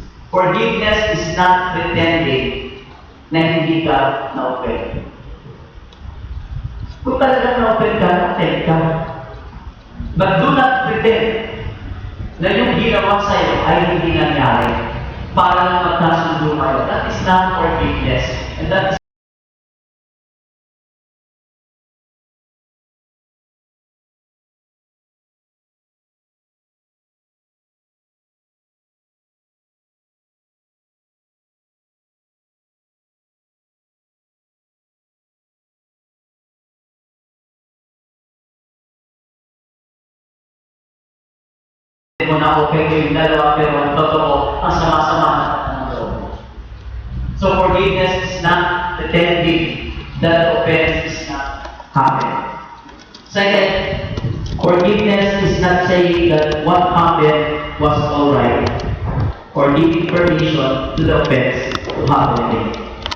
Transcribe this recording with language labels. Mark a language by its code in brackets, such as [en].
[en] Forgiveness is not pretending [tl] na hindi ka na-offend. Kung talagang na-offend ka, na-offend ka. [en] But do not pretend [tl] na yung ginawa sa'yo ay hindi nangyari para lang magkasundo kayo. [en] That is not forgiveness. And that is [tl] mo na okay yung dalawa pero ang totoo ang sama-sama ng loob. [en] So forgiveness is not pretending that the offense is not happening. Second, forgiveness is not saying that what happened was alright or giving permission to the offense to happen again.